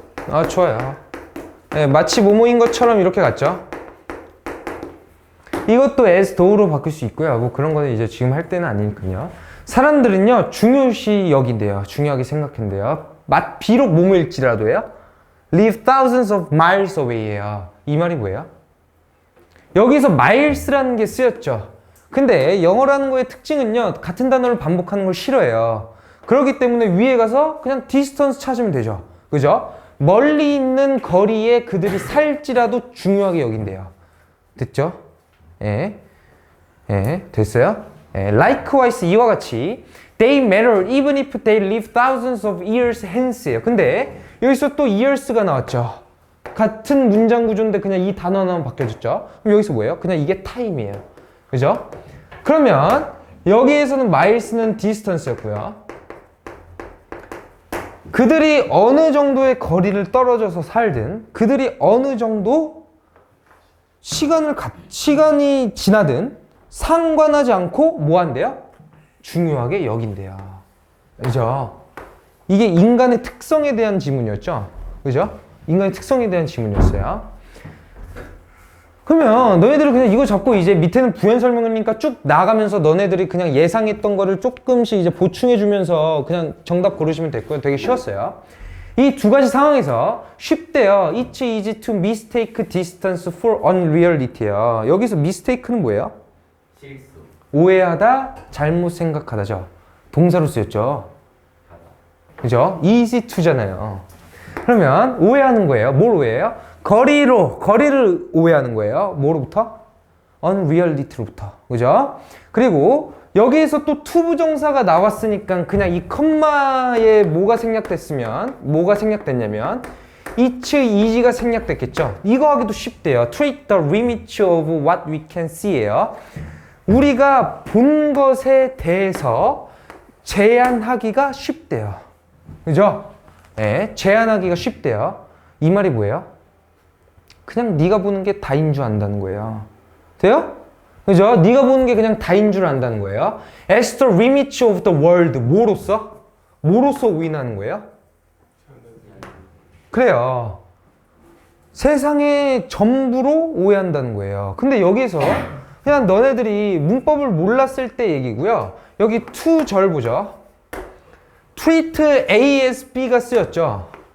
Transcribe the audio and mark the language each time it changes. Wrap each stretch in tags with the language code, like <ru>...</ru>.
<ko>아, 좋아요. 네, 마치 뭐뭐인 것처럼 이렇게 갔죠. 이것도 as though로 바꿀 수 있고요. 뭐 그런 거는 이제 지금 할 때는 아니니까요. 사람들은요, 중요시 여긴대요. 중요하게 생각한대요. 비록 뭐뭐일지라도요.</ko> <en>live thousands of miles away예요.</en> <ko>이 말이 뭐예요? 여기서 miles라는 게 쓰였죠. 근데 영어라는 거의 특징은요, 같은 단어를 반복하는 걸 싫어해요. 그렇기 때문에 위에 가서 그냥 distance 찾으면 되죠. 그죠? 멀리 있는 거리에 그들이 살지라도 중요하게 여긴대요. 됐죠? 예. 예, 됐어요?</ko> <en>예, likewise</en> <ko>이와 같이</ko> <en>they matter even if they live thousands of years hence예요.</en> <ko>근데 여기서 또 years가 나왔죠. 같은 문장 구조인데 그냥 이 단어 하나만 바뀌어졌죠. 그럼 여기서 뭐예요? 그냥 이게 time이에요. 그죠? 그러면 여기에서는 miles는 distance였고요. 그들이 어느 정도의 거리를 떨어져서 살든 그들이 어느 정도 시간이 지나든 상관하지 않고 뭐 한대요? 중요하게 여긴대요. 그죠? 이게 인간의 특성에 대한 지문이었죠? 그죠? 인간의 특성에 대한 지문이었어요. 그러면 너희들이 그냥 이거 잡고 이제 밑에는 부연 설명이니까 쭉 나가면서 너네들이 그냥 예상했던 거를 조금씩 이제 보충해 주면서 그냥 정답 고르시면 됐고요. 되게 쉬웠어요. 이 두 가지 상황에서 쉽대요.</ko> <en>It's easy to mistake distance for unreality예요.</en> <ko>여기서 mistake는 뭐예요? 실수. 오해하다, 잘못 생각하다죠. 동사로 쓰였죠. 그죠? easy to잖아요. 그러면 오해하는 거예요. 뭘 오해해요? 거리를 오해하는 거예요. 뭐로부터? unreality로부터. 그죠? 그리고 여기에서 또 to 부정사가 나왔으니까 그냥 이 컴마에 뭐가 생략됐냐면 it's easy가 생략됐겠죠. 이거 하기도 쉽대요.</ko> <en>treat the limits of what we can see예요.</en> <ko>우리가 본 것에 대해서 제한하기가 쉽대요. 그죠? 네, 제한하기가 쉽대요. 이 말이 뭐예요? 그냥 네가 보는 게 다인 줄 안다는 거예요. 돼요? 그죠? 네가 보는 게 그냥 다인 줄 안다는 거예요.</ko> <en>As the limits of the world.</en> <ko>뭐로써? 뭐로써 오인하는 거예요? 그래요. 세상의 전부로 오해한다는 거예요. 근데 여기에서 그냥 너네들이 문법을 몰랐을 때 얘기고요. 여기 to 절 보죠. treat A as B가 쓰였죠.</ko>